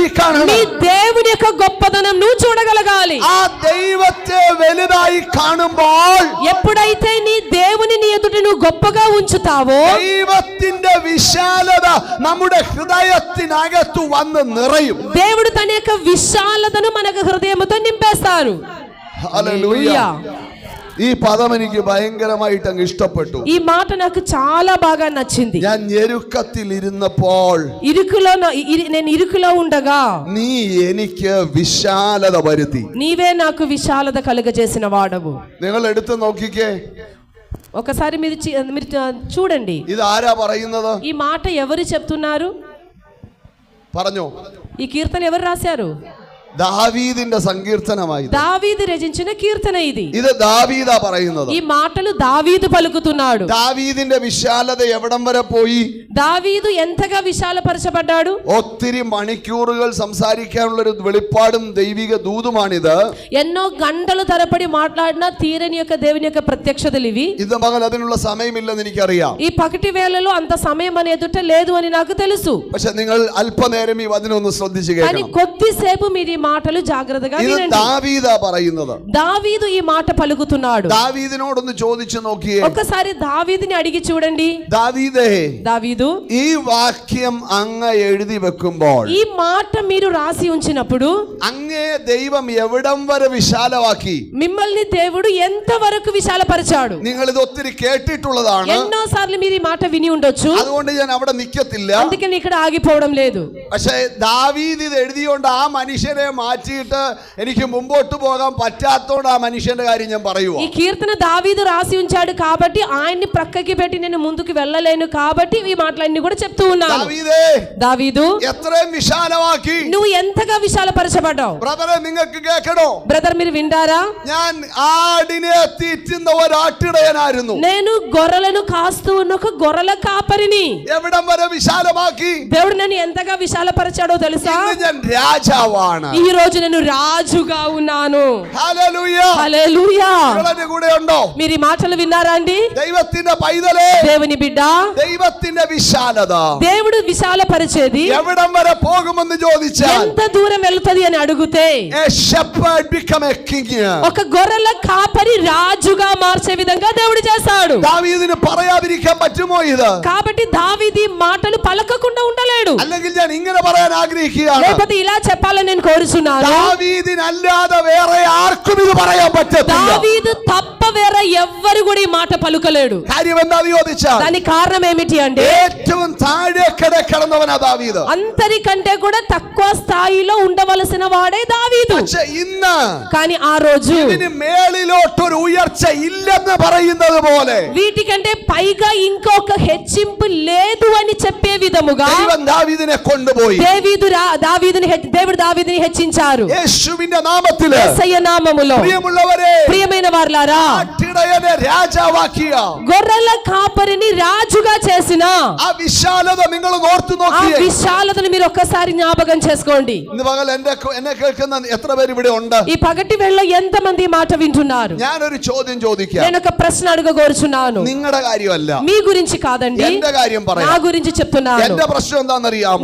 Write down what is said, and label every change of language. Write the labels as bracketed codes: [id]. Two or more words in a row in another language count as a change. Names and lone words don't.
[te] మీ [ml] കാണണം. [te] దేవుని యొక్క గొప్పదనం నువ్వు చూడగలగాలి. [ml] ആ ദൈവത്തെ വലുതായി കാണുമ്പോൾ [te] ఎప్పుడైతే నీ దేవుని నీ ఎదుట నువ్వు గొప్పగా ఉంచుతావో, [ml] ദൈവത്തിന്റെ വിശാലത നമ്മുടെ ഹൃദയത്തിനകത്തു വന്ന് നിറയും. [te] దేవుడు తన యొక్క విశాలతను మనకు హృదయముతో నింపేస్తారు. [ml] ഹല്ലേലൂയ. ഈ പദം എനിക്ക് ഭയങ്കരമായിട്ട് അങ്ങ് ഇഷ്ടപ്പെട്ടു. [te] ఈ మాట నాకు చాలా బాగా నచ్చింది. [ml] ഞാൻ ഞെരുക്കത്തിൽ ഇരുന്നപ്പോൾ [te] నేను ఇరుకులో ఉండగా [ml] നീ എനിക്ക് വിശാലത വരുത്തി. [te] నీవే నాకు విశాలత కలుగజేసిన వాడవు. [ml] നിങ്ങൾ എടുത്ത് നോക്കിക്കേ, [te] ఒకసారి మీరు చూడండి, [ml] ഇത് ആരാ പറയുന്നത്? [te] ఈ మాట ఎవరు చెప్తున్నారు? [ml] പറഞ്ഞോ. [te] ఈ కీర్తన ఎవరు రాశారు? [ml] ദാവീദിന്റെ സങ്കീർത്തനമായി. [te] దావీదు రచించిన కీర్తన ఇది. [ml] ഇത് ദാവീദാ പറയുന്നത്. [te] ఈ మాటలు దావీదు పలుకుతున్నాడు. [ml] ദാവീദിന്റെ വിശാലത എവിടം വരെ പോയി? [te] దావీదు ఎంతగా విశాలపరచబడ్డాడు? [ml] ഒത്തിരി മണിക്കൂറുകൾ സംസാരിക്കാനുള്ള ഒരു വെളിപ്പാടും ദൈവിക ദൂതുമാണിത്. [te] ఎన్నో గంటలు తరబడి మాట్లాడిన తీరని యొక్క దేవుని యొక్క ప్రత్యక్షతలు ఇవి. [ml] ഇത് മകൻ അതിനുള്ള സമയമില്ലെന്ന് എനിക്കറിയാം. [te] ఈ పగటి వేళలో అంత సమయం మన ఎదుట లేదు అని నాకు తెలుసు. [ml] പക്ഷെ നിങ്ങൾ അല്പനേരം ഈ വചനമൊന്ന് ശ്രദ്ധിച്ചു [te] కానీ [ml] കേൾക്കണം. [te] కొద్దిసేపు మీరు ఈ మాటలు జాగ్రత్తగా [ml] ഇത് [te] వినండి. [ml] ദാവീദാ പറയുന്നത്. [te] దావీదు ఈ మాట పలుకుతున్నాడు. [ml] ദാവീദിനോടൊന്ന് ചോദിച്ചു നോക്കിയേ. [te] ఒక్కసారి దావీదుని అడిగి చూడండి. [ml] ദാവീദേ, [te] దావీదు, [ml] ഈ വാക്യം അങ്ങ് എഴുതി വെക്കുമ്പോൾ [te] ఈ మాట మీరు రాసి ఉంచినప్పుడు [ml] അങ്ങേ ദൈവം എവിടം വരെ വിശാലമാക്കി? [te] మిమ్మల్ని దేవుడు ఎంత వరకు విశాలపరిచాడు? [ml] നിങ്ങൾ ഇത് ഒത്തിരി കേട്ടിട്ടുള്ളതാണ്. [te] ఎన్నో సార్లు మీరు ఈ మాట విని ఉండొచ్చు. [ml] അതുകൊണ്ട് ഞാൻ അവിടെ നിൽക്കത്തില്ല. [te] అందుకని ఇక్కడ ఆగిపోవడం లేదు. [ml] പക്ഷേ ദാവീദ് ഇത് എഴുതിയോണ്ട് ആ മനുഷ്യനെ മാറ്റിയിട്ട് എനിക്ക് മുമ്പോട്ട് പോകാൻ പറ്റാത്തോണ്ട് ആ മനുഷ്യന്റെ കാര്യം ഞാൻ പറയുവോ? [te] ఈ కీర్తన దావీదు రాసి ఉంచాడు కాబట్టి ఆయన్ని ప్రక్కకి పెట్టి నేను ముందుకు వెళ్ళలేను కాబట్టి ఈ మాట మాటలన్నీ కూడా చెప్తూ ఉన్నాను. [ml] ദാവീദേ, [te] దావీదు [ml] എത്രയും വിശാലമാക്കി. [te] నువ్వు ఎంతగా విశాలపరచబడ్డావు. [ml] ബ്രദറെ, നിങ്ങൾക്ക് കേൾക്കണോ? [te] బ్రదర్ మీరు వింటారా? [ml] ഞാൻ ആടിനെ തീറ്റുന്ന ഒരാട്ടിടയനായിരുന്നു. [te] నేను గొర్రెలను కాస్తూ ఉన్న ఒక గొర్రెల కాపరిని. [ml] എവിടം വരെ വിശാലമാക്കി? [te] దేవుడు నన్ను ఎంతగా విశాలపరిచాడో తెలుసా? [ml] ഇന്ന് ഞാൻ രാജാവാണ്. [te] ఈ రోజు నేను రాజుగా ఉన్నాను. [ml] ഹല്ലേലൂയ. [te] హల్లెలూయా. [ml] നിങ്ങളുടെ കൂടെ ഉണ്ടോ? [te] మీరు ఈ మాటలు విన్నారా అండి? [ml] ദൈവത്തിന്റെ പൈതലേ, [te] దేవుని బిడ్డ, [ml] ദൈവത്തിന്റെ വിശാലത [te] దేవుడు విశాలపరిచేది [ml] എവിടം വരെ പോകുമെന്ന് ചോദിച്ചാൽ, [te] ఎంత దూరం వెళ్తది అని అడిగితే, [en] a shepherd become a king. [te] ఒక గొర్రెల కాపరి రాజుగా మార్చే విధంగా దేవుడు చేశాడు. [ml] ദാവീദിന് പറയാതിരിക്കാൻ പറ്റുമോ ഇത്? [te] కాబట్టి దావీదు ఈ మాటలు పలకకుండా ఉండలేడు. [ml] അല്ലെങ്കിൽ ഞാൻ ഇങ്ങനെ പറയാൻ ആഗ്രഹിക്കുകയാണ്, [te] లేకపోతే ఇలా చెప్పాలని నేను కోరుచున్నాను. [ml] ദാവീദിനല്ലാതെ വേറെ ആർക്കും ഇത് പറയാൻ പറ്റത്തില്ല. [te] దావీదు తప్ప వేరే ఎవ్వరు కూడా ఈ మాట పలుకలేడు. [ml] കാര്യം എന്താന്ന് ചോദിച്ചാൽ, [te] దానికి కారణం ఏమిటి అంటే, [ml] ഏറ്റവും താഴെ കിടന്നവനാ ദാവീദ്. [te] అందరికంటే కూడా తక్కువ స్థాయిలో ఉండవలసిన వాడే దావీదు. [ml] പക്ഷെ ഇന്ന് [te] కానీ ఆ రోజు [ml] ഇതിന് മേളിലോട്ടൊരു ഉയർച്ച ഇല്ലെന്ന് പറയുന്നത് പോലെ [te] వీటికంటే పైగా ఇంకొక హెచ్చింపు లేదు అని చెప్పే విధముగా [ml] ദൈവം ദാവീദിനെ കൊണ്ടുപോയി. [te] దేవుడు దావీదుని హెచ్చించారు. [ml] യേശുവിന്റെ നാമത്തിൽ [te] యేసయ్య నామములో [ml] പ്രിയമുള്ളവരെ, [te] ప్రియమైన వారలారా, [ml] ആട്ടിടയനെ രാജാവാക്കിയ [te] గొర్రెల కాపరిని రాజుగా చేసిన [ml] ആ വിശാലത നിങ്ങൾ ഓർത്തു [te] ఆ [ml] നോക്കിയേ. [te] విశాలతను మీరు ఒక్కసారి జ్ఞాపకం చేసుకోండి. [ml] ഇന്ന് പകൽ എന്നെ കേൾക്കുന്ന എത്ര പേര് ഇവിടെ ഉണ്ട്? [te] ఈ పగటి వేళ ఎంత మంది ఈ మాట వింటున్నారు? [ml] ഞാനൊരു ചോദ്യം ചോദിക്കാം. [te] నేను ఒక ప్రశ్న అడగగోరుచున్నాను. [ml] നിങ്ങളുടെ കാര്യമല്ല, [te] మీ గురించి కాదండి, [ml] എന്റെ കാര്യം [te] నా [ml] പറയാം. [te] గురించి చెప్తున్నాను. [ml] എന്റെ പ്രശ്നം എന്താണെന്നറിയാമോ?